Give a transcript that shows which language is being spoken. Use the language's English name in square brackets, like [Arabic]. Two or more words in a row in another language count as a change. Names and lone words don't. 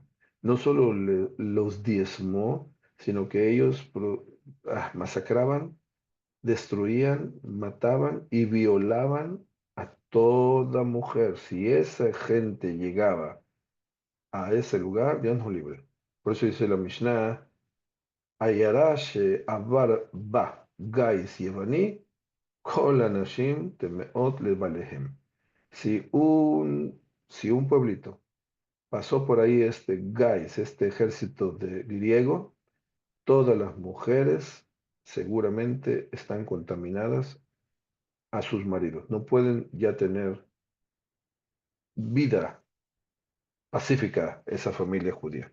[Spanish] No solo los diezmó, sino que ellos masacraban, destruían, mataban y violaban a toda mujer. Si esa gente llegaba a ese lugar, Dios nos libre. Por eso dice la Mishnah, [Hebrew] עיר שעבר בה גייס יווני כל הנשים טמאות לבעליהן. [Spanish] Si un pueblito pasó por ahí este Gais, este ejército de griego, todas las mujeres seguramente están contaminadas a sus maridos. No pueden ya tener vida pacífica esa familia judía.